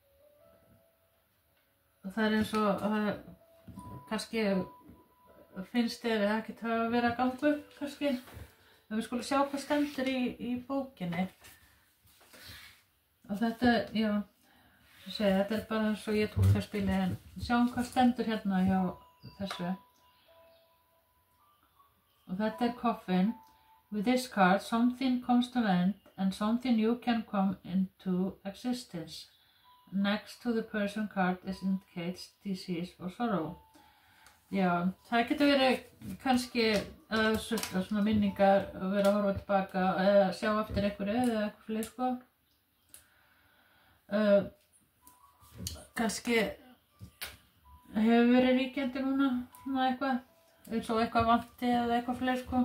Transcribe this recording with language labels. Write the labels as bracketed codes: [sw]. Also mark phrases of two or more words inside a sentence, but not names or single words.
[is] Og það eins og, kannski finnst þér ekkert að vera að ganga upp, kannski. En við skulum sjá hvað stendur í bókinni. Og þetta, já, þetta bara eins og ég tók það spilið, en sjáum hvað stendur hérna hjá þessu. Og þetta coffin. [en] With this card, something comes to an end and something new can come into existence. Next to the person card indicates disease or sorrow. [is] Já, það getur verið kannski að sulla svona minningar og vera að horfa tilbaka eða sjá eftir einhverju eða eitthvað fyrir, sko. Kannski hefur verið ríkjandi núna, svona eitthvað, eins og eitthvað vanti eða eitthvað fyrir, sko.